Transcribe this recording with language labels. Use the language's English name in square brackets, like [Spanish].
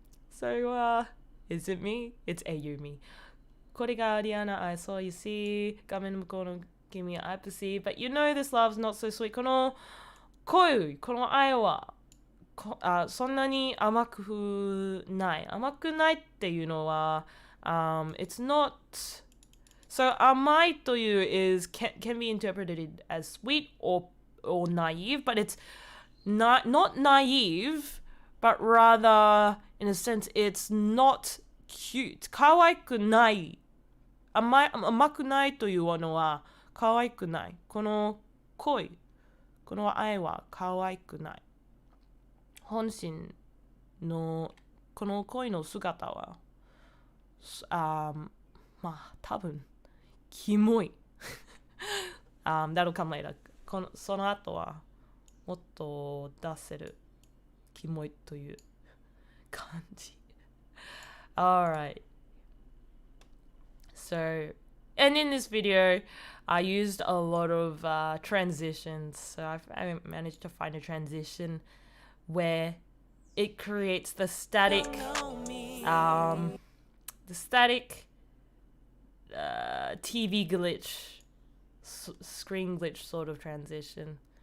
[English] So is it me? It's AU me. [Japanese] これがリアルな愛想。 [English] You see, 画面の向こうの君 I perceive, but you know this love's not so sweet. [Japanese] この恋、この愛はそんなに甘くない。甘くないっていうのは、 [English] it's not. So [Japanese] 甘いという [English] can be interpreted as sweet or naive, but it's not naive, but rather in a sense it's not cute. [Japanese] 可愛くない。甘くないというのは可愛くない。この恋、この愛は可愛くない。本心のこの恋の姿はまあ多分キモい。 [English] That'll come later. [Japanese] その後はもっと出せるキモいという感じ。 [English] Alright. So, and in this video, I used a lot of transitions. So I managed to find a transition where it creates the static TV glitch, screen glitch sort of transition.